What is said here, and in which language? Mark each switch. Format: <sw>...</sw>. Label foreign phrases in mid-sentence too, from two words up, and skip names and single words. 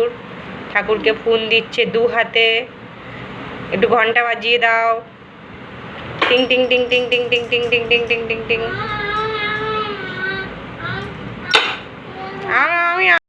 <bn>ঠাকুরকে ফুল দিচ্ছে 2 হাতে। একটু ঘন্টা বাজিয়ে দাও। টিং টিং টিং টিং টিং টিং টিং টিং টিং টিং টিং টিং। আমি</bn>